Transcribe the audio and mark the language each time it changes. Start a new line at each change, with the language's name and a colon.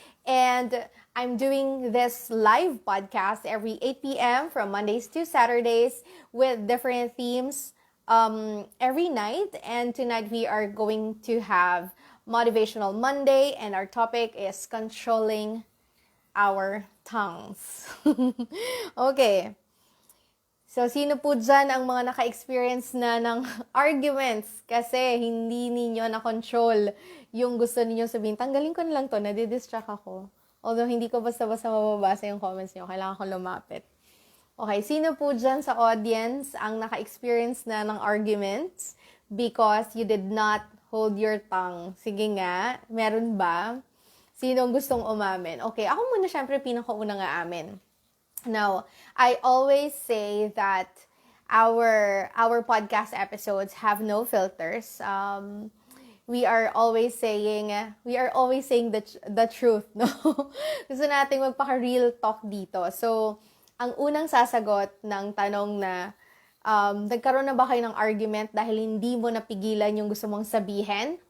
English: And I'm doing this live podcast every 8 p.m. from Mondays to Saturdays with different themes every night. And tonight we are going to have Motivational Monday, and our topic is controlling our tongues. Okay.
Filipino: So, sino po dyan ang mga naka-experience na ng arguments kasi hindi ninyo na-control yung gusto ninyo sabihin? Tanggalin ko na lang to, nadidistract ako. Although, hindi ko basta-basta mababasa yung comments nyo. Kailangan ko lumapit. Okay, sino po dyan sa audience ang naka-experience na ng arguments
English: because you did not hold your tongue?
Filipino: Sige nga, meron ba? Sino gustong umamin? Okay, ako muna syempre pinakauna nga amin.
English: Now, I always say that our podcast episodes have no filters. We are always saying the truth, no?
Filipino: Gusto nating magpaka-real talk dito. So, ang unang sasagot ng tanong na nagkaroon na ba kayo ng argument dahil hindi mo napigilan yung gusto mong sabihin?